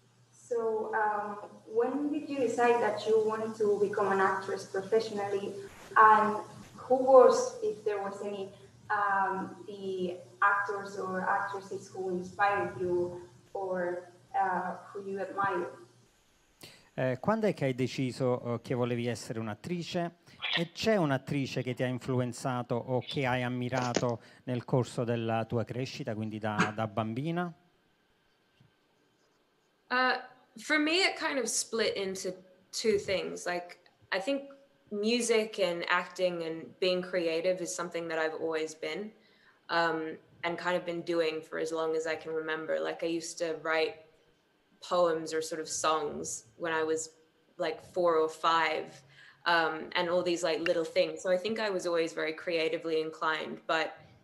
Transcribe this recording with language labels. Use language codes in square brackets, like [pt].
[en] So, when did you decide that you wanted to become an actress professionally, and who was, if there was any, the actors or actresses who inspired you or who you admire? [it] Quando è che hai deciso che volevi essere un'attrice? E c'è un'attrice che ti ha influenzato o che hai ammirato nel corso della tua crescita, quindi da bambina? [en] For me, it kind of split into two things. Like, I think music and acting and being creative is something that I've always been, and kind of been doing for as long as I can remember. Like, I used to write poems or sort of songs when I was like 4 or 5, and all these like little things. So I think I was always very creatively inclined, but